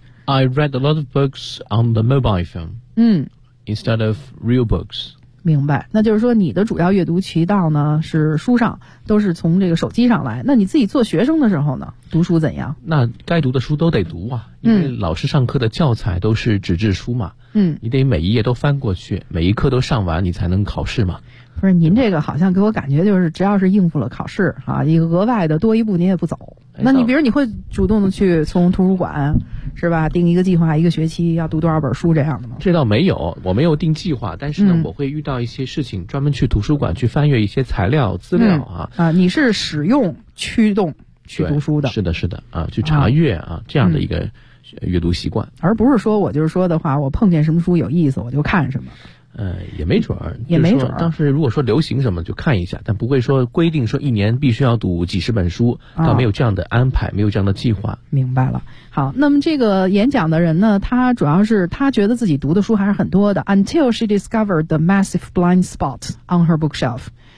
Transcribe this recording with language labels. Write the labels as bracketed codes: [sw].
[en] I read a lot of books on the mobile phone. 嗯，instead of real books. [zh] 明白，那就是说你的主要阅读渠道呢是书上，都是从这个手机上来。那你自己做学生的时候呢，读书怎样？那该读的书都得读啊，因为老师上课的教材都是纸质书嘛。嗯，你得每一页都翻过去，每一课都上完，你才能考试嘛。不是，您这个好像给我感觉就是，只要是应付了考试啊，一个额外的多一步你也不走。那你比如你会主动的去从图书馆是吧，定一个计划，一个学期要读多少本书这样的吗？这倒没有，我没有定计划，但是呢，我会遇到一些事情，专门去图书馆去翻阅一些材料资料啊。你是使用驱动去读书的？是的，是的啊，去查阅 这样的一个。阅读习惯，而不是说我就是说的话，我碰见什么书有意思我就看什么。也没准儿，也没准儿。当时如果说流行什么就看一下，但不会说规定说一年必须要读几十本书，倒没有这样的安排，没有这样的计划。明白了。好，那么这个演讲的人呢，他主要是他觉得自己读的书还是很多的。 [en] Until she discovered the massive blind spot on her bookshelf.